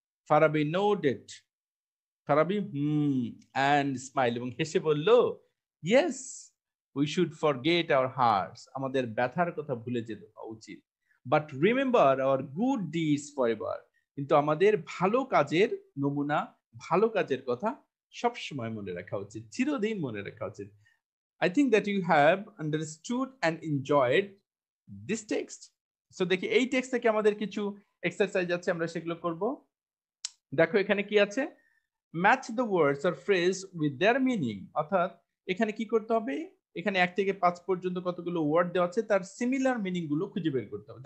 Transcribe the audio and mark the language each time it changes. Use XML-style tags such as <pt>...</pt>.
<bn>Farabi nodded, Farabi</bn> <en>and smile,</en> <bn>এবং হেসে বলল,</bn> <en>yes we should forget our hearts,</en> <bn>আমাদের ব্যথার কথা ভুলে যেতে উচিত,</bn> <en>but remember our good deeds forever,</en> <bn>কিন্তু আমাদের ভালো কাজের নমুনা, ভালো কাজের কথা সব সময় মনে রাখা উচিত, চিরদিন মনে রাখা উচিত।</bn> <en>I think that you have understood and enjoyed this text.</en> <bn>So দেখি এই টেক্সট থেকে আমাদের কিছু এক্সারসাইজ আছে, আমরা সেগুলো করব। দেখো এখানে কি আছে?</bn> <en>match the words or phrase with their meaning,</en> <bn>অর্থাৎ এখানে কি করতে হবে? এখানে 1 থেকে 5 পর্যন্ত কতগুলো ওয়ার্ড দেওয়া আছে, তার সিমিলার মিনিং গুলো খুঁজে বের করতে হবে।</bn>